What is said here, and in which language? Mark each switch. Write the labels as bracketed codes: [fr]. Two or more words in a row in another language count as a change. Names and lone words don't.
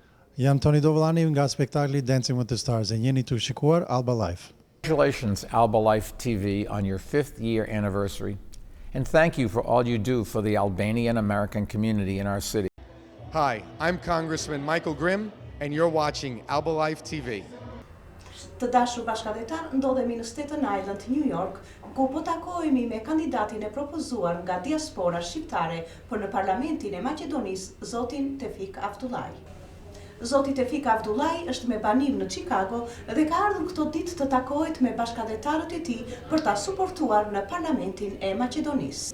[sq] Jam Toni Dovllani nga spektakli Dancing with the Stars e jeni të shikuar Alba Life. [en] Congratulations, Alba Life TV, on your 5th year anniversary. And thank you for all you do for the Albanian American community in our city. Hi, I'm Congressman Michael Grimm, and you're watching Alba Life TV. [sq] Të dashur bashkëdhetar, ndodhemi në Staten Island, New York, ku po takohemi me kandidatin e propozuar nga diaspora shqiptare për në Parlamentin e Maqedonisë, zotin Tefik Avdullaj. Zoti Tefik Avdullaj është me banim në Chicago dhe ka ardhur këto ditë të takohet me bashkëdhetarët e tij për ta suportuar në Parlamentin e Maqedonisë.